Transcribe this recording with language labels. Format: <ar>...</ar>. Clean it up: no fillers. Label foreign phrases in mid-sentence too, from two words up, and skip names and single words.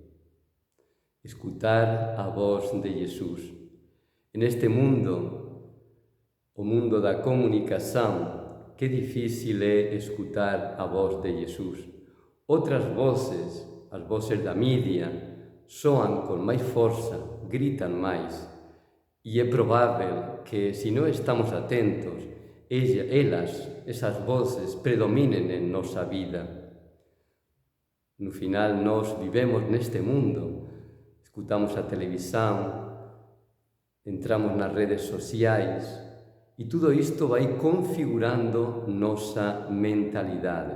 <gl>Escutar a voz de Jesus.</gl> <pt>Neste mundo, o mundo da comunicação, que difícil é escutar a voz de Jesus. Outras vozes, as vozes da mídia,</pt> <gl>soan con máis forza, gritan máis. E é provável que, se non estamos atentos, esas vozes, predominen en nosa vida.</gl> <pt>No final, nós vivemos neste mundo, escutamos a televisão, entramos nas redes sociais, e tudo isto vai configurando nosa mentalidade.</pt>